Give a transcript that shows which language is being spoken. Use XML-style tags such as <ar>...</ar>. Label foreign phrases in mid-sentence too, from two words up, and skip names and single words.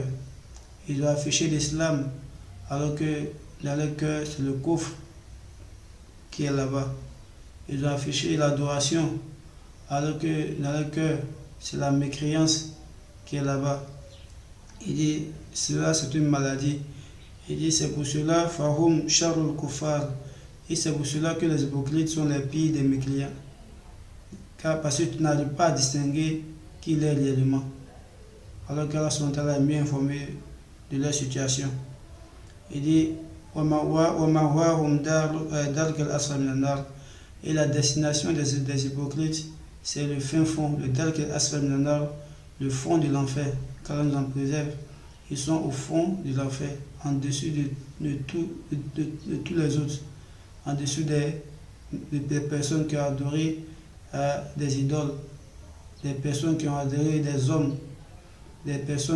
<fr>Ils doivent afficher l'islam alors que dans leur cœur c'est le kufr qui est là-bas. Ils doivent afficher l'adoration alors que dans leur cœur c'est la mécréance qui est là-bas. Il dit cela c'est une maladie. Il dit c'est pour cela</fr> <ar>فهم شر الكفار.</ar> <fr>Et c'est pour cela que les hypocrites sont les pires des mécréants. Car parce que tu n'arrives pas à distinguer qui il est réellement. Alors qu'Allah est mieux informé de leur situation. Il dit et la destination des hypocrites, c'est le fin fond, le</fr> <ar>الدرك الأسفل من النار,</ar> <fr>le fond de l'enfer. Car nous en préserve. Ils sont au fond de l'enfer, en dessus de tous les autres. En dessous des personnes qui ont adoré des idoles, des personnes qui ont adoré des hommes, des personnes</fr>